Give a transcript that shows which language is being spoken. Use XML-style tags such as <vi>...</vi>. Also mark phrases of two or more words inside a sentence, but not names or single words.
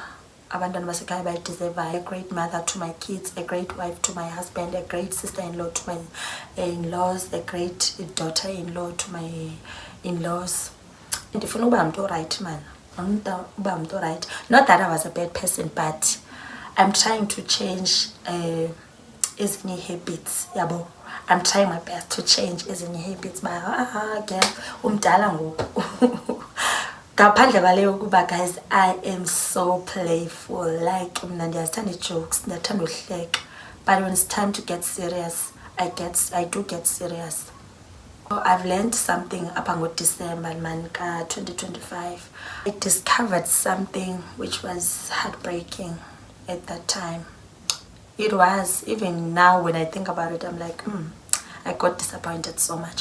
<en>I deserve a great mother to my kids, a great wife to my husband, a great sister-in-law to my in-laws, a great daughter-in-law to my in-laws. And if you know I'm right, man. Right. Not that I was a bad person, but I'm trying to change ezinye habits. Yabo. I'm trying my best to change ezinye habits.</en> <xh>But umdala ngoku. Ngaphandle kwaleyo kuba</xh> <en>guys, I am so playful.</en> <xh>Like ndiyazithanda jokes, ndiyathanda uhleka.</xh> <en>But when it's time to get serious, I do get serious. So I've learned something up until December 2025. I discovered something which was heartbreaking at that time. It was, even now when I think about it, I'm like, I got disappointed so much.</en>